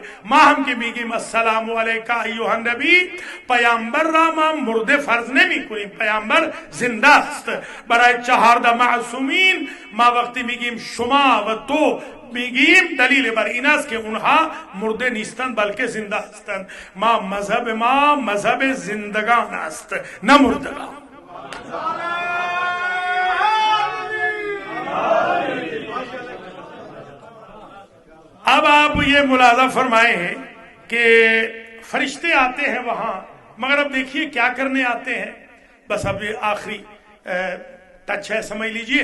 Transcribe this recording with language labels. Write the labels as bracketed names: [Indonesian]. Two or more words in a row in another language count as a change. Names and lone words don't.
[Persian] ما هم که میگیم [Arabic] السلام علیک ایها النبی، [Persian] پیامبر را ما مرده فرض نمی کنیم، پیامبر زنده است. برای 14 معصومین ما وقتی میگیم شما و تو میگیم دلیل بر این است که اونها مرده نیستند بلکه زنده هستند. ما مذهب زندگان است نه مردگان. [Urdu] اب آپ یہ ملاحظہ فرمائے ہیں کہ فرشتے آتے ہیں وہاں، مگر اب دیکھیے کیا کرنے آتے ہیں. بس اب یہ آخری ٹچ ہے، سمجھ لیجئے.